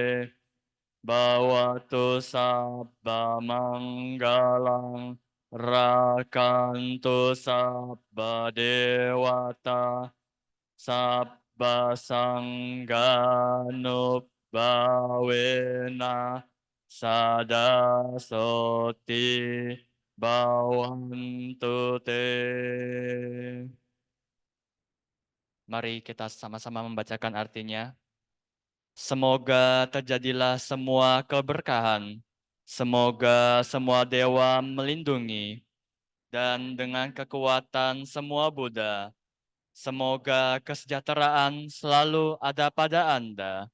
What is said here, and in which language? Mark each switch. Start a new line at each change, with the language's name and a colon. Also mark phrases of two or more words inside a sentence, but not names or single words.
Pali: bawatu sabba manggalang rakantu sabba dewata sabba sangganubhawena sada soti bawantu te.
Indonesian: Mari kita sama-sama membacakan artinya. Semoga terjadilah semua keberkahan. Semoga semua dewa melindungi. Dan dengan kekuatan semua Buddha, semoga kesejahteraan selalu ada pada Anda.